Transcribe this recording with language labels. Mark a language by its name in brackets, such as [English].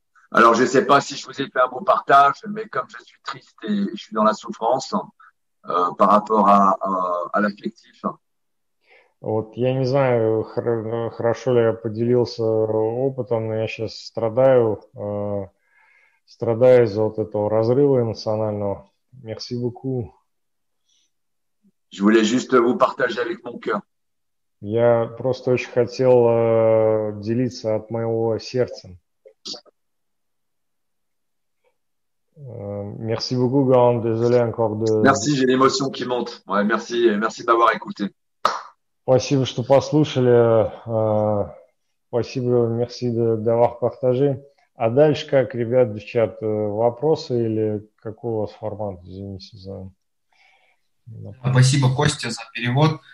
[French] Alors, je ne sais pas si je vous ai fait un beau partage, mais comme je suis triste et je suis dans la souffrance par rapport à l'affectif, [Russian] Вот я не знаю, хорошо ли я поделился опытом, но я сейчас страдаю из-за вот этого разрыва эмоционального. [French] Merci beaucoup. je voulais juste vous partager avec mon cœur. [Russian] Я просто очень хотел делиться от моего сердца. [French] Merci beaucoup, Goran. Désolé encore de... Merci, j'ai l'émotion qui monte. Ouais, merci, merci de m'avoir écouté. [Russian] Спасибо, что послушали. Спасибо, [French] merci d'avoir partagé. [Russian] А дальше как, ребят, девчат, вопросы или какой у вас формат? Извините за... Спасибо, Костя, за перевод.